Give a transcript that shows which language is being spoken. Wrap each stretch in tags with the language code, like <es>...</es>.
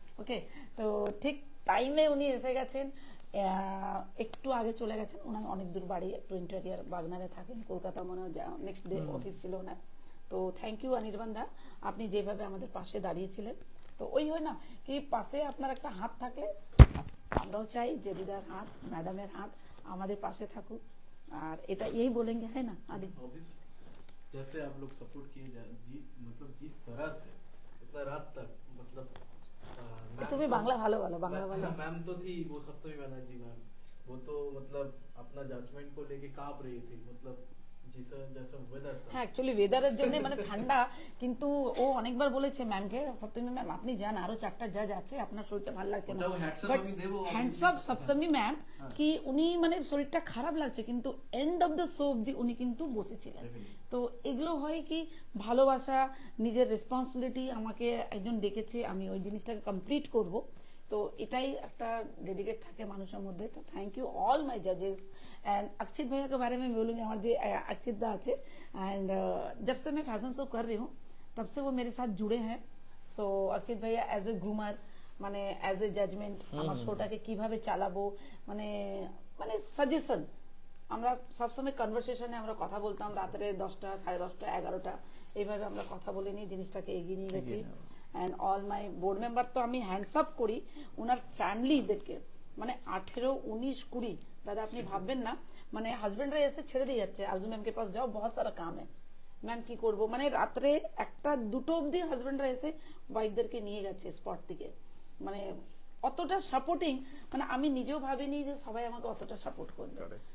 <bn>ওকে, তো ঠিক টাইমে উনি এসে গেছেন, একটু আগে চলে গেছেন, ওনার অনেক দূর বাড়ি, একটু ইন্টেরিয়ার বাগনারে থাকেন, কলকাতা মনে হয় নেক্সট ডে অফিস ছিল ওনার। তো থ্যাংক ইউ অনির্বাণ দা, আপনি যেভাবে আমাদের পাশে দাঁড়িয়েছিলেন। তো ওই হয় না কি পাশে আপনার একটা হাত থাকলে, আমরাও চাই যে দিদার হাত, ম্যাডামের হাত আমাদের পাশে থাকুক, আর এটা এই বলেंगे</bn> <hi>है ना</hi> <bn>आदि।</bn> <hi>Obviously, जैसे आप लोग सपोर्ट किए मतलब जिस तरह से इतना रात तक मतलब</hi> <bn>তুমি বাংলা ভালো বলো, বাংলা ভালো।</bn> <hi>मैम तो थी वो सप्तमी बनर्जी मैम, वो तो मतलब अपना जजमेंट को लेके कांप रही थी, मतलब जैसा जैसा वेदर था।</hi> <bn>হ্যাঁ অ্যাকচুয়ালি ওয়েদারের জন্য মানে ঠান্ডা, কিন্তু ও অনেকবার বলেছে ম্যামকে, সপ্তমী ম্যাম আপনি যান, আরো 4টা জাজ আছে, আপনার শরীরটা ভালো লাগছে না, ওটাও</bn> <en>hats up</en> <bn>বাট আমি দেবো, আমি হ্যান্ডস আপ সপ্তমী ম্যাম কি উনি মানে শরীরটা খারাপ লাগছে কিন্তু এন্ড অফ দ্য শো অবধি উনি কিন্তু বসেছিলেন। তো এগুলো হয় কি ভালোবাসা, নিজের রেসপন্সিবিলিটি, আমাকে একজন ডেকেছে আমি ওই জিনিসটাকে কমপ্লিট করব, তো এটাই একটা ডেডিকেট থাকে মানুষের মধ্যে।</bn> <hi>তো</hi> <en>thank you all my জাজেস</en> <hi>and अक्षित भैया के बारे में बोलूंगी, हमारे जो अक्षित दा</hi> <bn>আছে</bn> <hi>एंड जब से मैं फैशन शो कर रही हूँ तब से वो मेरे साथ जुड़े हैं। सो अक्षित भैया</hi> <bn>एज ए ग्रूमर মানে এজ এ জাজমেন্ট আমার শোটাকে কিভাবে চালাবো, মানে মানে সাজেশন, আমরা সবসময় কনভারসেশনে আমরা কথা বলতাম, রাত্রে 10টা 10:30 11টা এইভাবে আমরা কথা বলে নিয়ে জিনিসটাকে এগিয়ে নিয়ে গেছি। And all my board member তো আমি হ্যান্ডস আপ করি ওনার ফ্যামিলিদেরকে, মানে 18 19 20 দাদা আপনি ভাববেন না, মানে হাজবেন্ডরা এসে ছেড়ে দিয়ে যাচ্ছে, আরজু ম্যাম</bn> <hi>কে পাস যাও বহুত সারা কাম है</hi> <bn>ম্যাম কি করব, মানে রাত্রে 1টা 2টো অবধি হাজবেন্ডরা এসে ওয়াইফদেরকে নিয়ে যাচ্ছে স্পট থেকে, মানে অতটা সাপোর্টিং, মানে আমি নিজেও ভাবিনি যে সবাই আমাকে অতটা সাপোর্ট করবে।</bn>